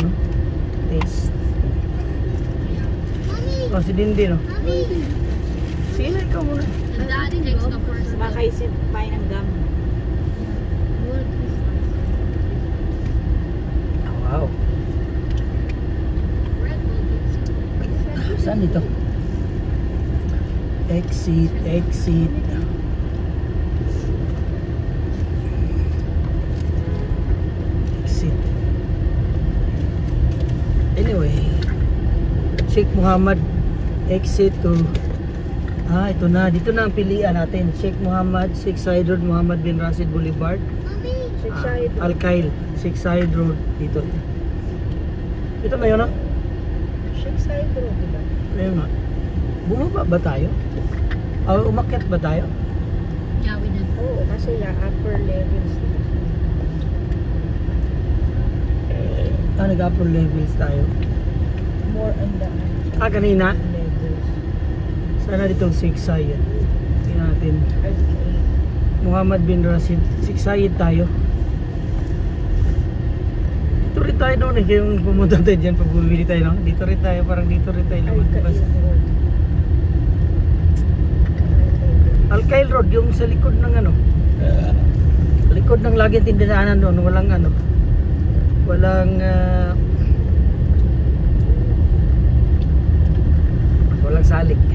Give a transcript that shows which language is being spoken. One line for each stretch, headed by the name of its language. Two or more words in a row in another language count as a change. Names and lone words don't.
English: Taste. Mommy,
Filipino: Oh, si Dindi, no? mommy. Sige na, ikaw muna.
English: Daddy takes the first.
Filipino: Makaisip pa ng gum.
English: Oh, wow. Red Bull.
Filipino: Saan dito? Exit, exit.
English: Exit. Anyway.
Filipino: Sheikh Muhammad exit to ito na, dito na ang pilian natin. Sheikh Muhammad, Sheikh Zayed Road, Muhammad bin Rashid Boulevard, Sheikh Zayed Road. Al-Khail, Sheikh Zayed Road dito. Ito na yun, no? Sheikh Zayed Road, diba? Ayun nga. Bumaba ba tayo? Umakyat ba tayo?
English: Yeah, we did.
Filipino: Oo, kasi
English: upper levels.
Filipino: Nag-
English: upper levels
Filipino: tayo.
English: More on the
Filipino: Kanina?
English: levels.
Filipino: Sana ditong Sheikh Zayed. Tingnan natin. Okay. Muhammad bin Rashid. Sheikh Zayed tayo. Dito rin tayo noon yung pumunta tayo dyan pag bumili tayo, no? Dito rin tayo, parang dito rin tayo lumabas. Al-Khail Road, yung sa likod ng ano, likod ng laging tindananan doon, walang ano, walang salik.